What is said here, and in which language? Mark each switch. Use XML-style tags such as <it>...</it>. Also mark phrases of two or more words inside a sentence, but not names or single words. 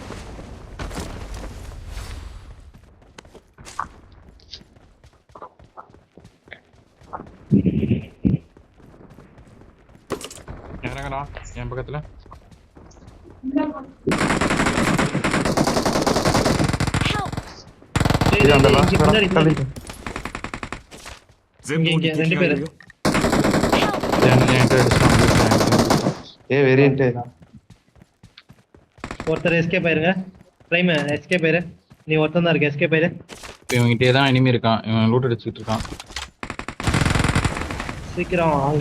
<ta>இறங்கடா என் பக்கத்துல. Help! டேய், இது அந்த டேய், last இங்க பின்னாடி, தள்ளி. பின்னாடி.</ta> <ja>前方に敵がいるよ。</ja> <ta>என்கிட்ட அடிச்சான். வேரியன்ட் ஒருத்தர் எஸ்கேப் ஆயிருங்க.</ta> <en>prime escape</en> <ta>ஆயிரு. நீ ஒருத்தன் தான் இருக்க, எஸ்கேப் ஆயிரு. இவன்கிட்டயே தான் enemy இருக்கான். இவன் லூட் அடிச்சிட்டு இருக்கான். சீக்கிரம் அங்க</ta>